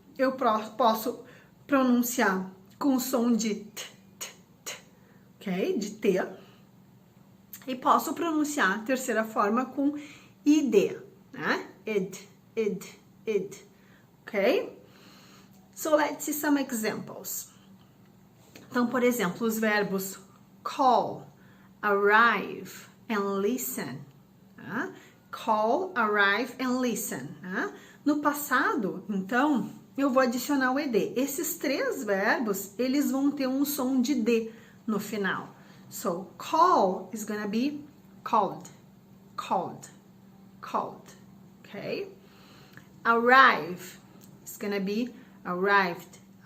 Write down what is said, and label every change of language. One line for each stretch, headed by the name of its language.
Portuguese: Eu posso pronunciar com o som de t, ok? De t. E posso pronunciar a terceira forma com id, né? Id, ok?
English: So let's see some examples.
Portuguese: Então, por exemplo, os verbos call, arrive and listen. Tá? Call, arrive and listen. Tá? No passado, então, eu vou adicionar o ed. Esses 3 verbos, eles vão ter um som de d no final.
English: So, call is gonna be called, okay? Arrive is gonna be arrived.